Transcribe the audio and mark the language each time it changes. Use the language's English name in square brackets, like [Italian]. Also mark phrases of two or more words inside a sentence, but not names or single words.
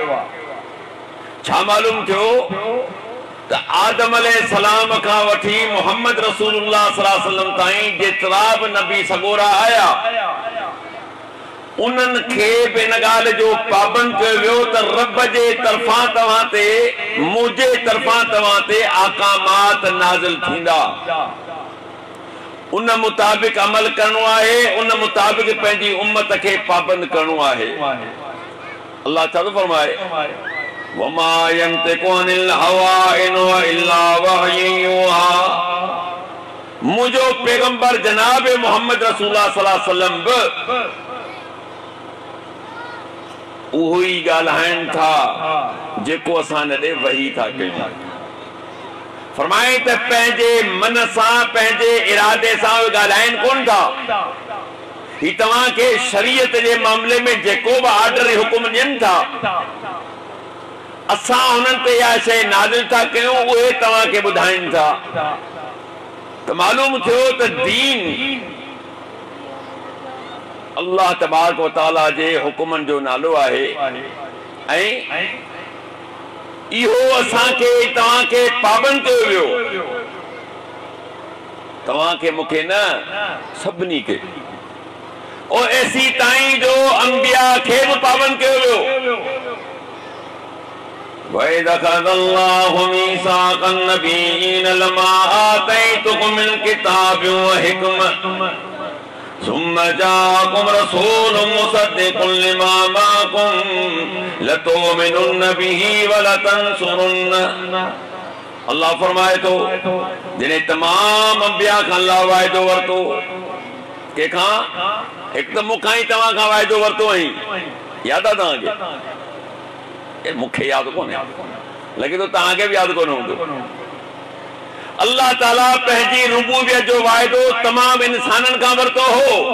[Sindhi] छा मालूम थियो त आदम अलैहिस्सलाम खां वठी मोहम्मद रसूलुल्लाह [Arabic] صلى الله عليه وسلم [Sindhi] ताईं जेतिरा बि नबी सगोरा आया, उन्हनि खे बि इन ॻाल्हि जो पाबंद कयो वियो त रब जे तरफ़ां तव्हां ते, मुंहिंजे तरफ़ां तव्हां ते अहकामात नाज़िल थींदा, उन मुताबिक़ अमल करणो आहे, उन मुताबिक़ पंहिंजी उम्मत खे पाबंद करणो आहे। अल्लाह छा थो फरमाए? [Arabic] وما ينطق عن الهوى إن هو إلا وحي يوحى. [Sindhi] मुंहिंजो पैगंबर जनाब मोहम्मद रसूलुल्लाह [Arabic] صلى الله عليه وسلم [Sindhi] बि उहो ई ॻाल्हाइनि था जेको असां ॾे वही था कयूं। फरमाए त पंहिंजे मन सां, पंहिंजे इरादे सां ॻाल्हाइनि कोन था। ही तव्हांखे शरीयत जे मामले में जेको बि ऑर्डर हुकुम ॾियनि था, असां हुननि ते इहा शइ नाज़िल था कयूं, उहे तव्हांखे ॿुधाइनि था। त मालूम थियो त दीन अल्लाह [Arabic] تبارك وتعالى [Sindhi] जे हुकुमनि जो नालो आहे, ऐं इहो असांखे तव्हांखे पाबंद कयो वियो, तव्हांखे मूंखे न, सभिनी खे। [Hindi] और ऐसी [Sindhi] ताईं जो अंबिया खे बि पाबंद कयो वियो। [Arabic] وإذ أخذ الله ميثاق النبيين لما آتيتكم من كتاب وحكمة ثم جاءكم رسول مصدق لما معكم لتؤمنن به ولتنصرنه. [Sindhi] अल्लाह फरमाए थो, जिन्हें तमाम अंबिया खां अल्लाह वाइदो वरितो, कंहिंखां? हिकु त मूंखां ई तव्हां खां वाइदो वरितो हुई, यादि आहे तव्हांखे? मूंखे यादि कोन्हे, लॻे थो तव्हांखे बि यादि कोन हूंदो। अल्लाह ताला पंहिंजी रुबूबियत जो वाइदो तमाम इंसाननि खां वरितो हो।